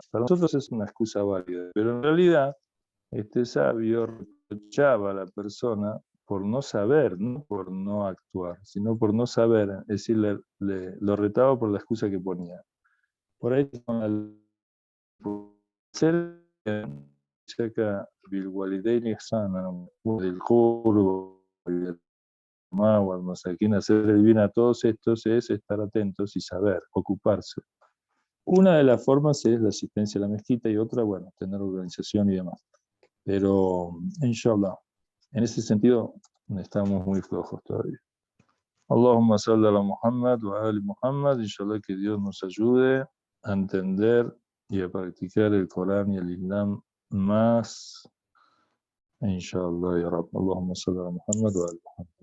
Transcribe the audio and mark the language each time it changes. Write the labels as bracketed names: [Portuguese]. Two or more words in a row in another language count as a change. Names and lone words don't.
[Spanish] Para nosotros es una excusa válida, pero en realidad este sabio reprochaba a la persona por no saber, no por no actuar, sino por no saber, es decir, lo retaba por la excusa que ponía. Por ahí con el ser acá [Arabic] بالوالدين إحسانا وذي القربى والمساكين, [Spanish] hacer el bien a todos estos es estar atentos y saber, ocuparse. Una de las formas es la asistencia a la mezquita y otra, bueno, tener organización y demás. Pero, inshallah, en ese sentido estamos muy flojos todavía. [Arabic] اللهم صل على محمد وآل محمد. [Spanish] Inshallah que Dios nos ayude a entender y a practicar el Corán y el Islam más. [Arabic] إن شاء الله يا رب. اللهم صل على محمد وآل محمد.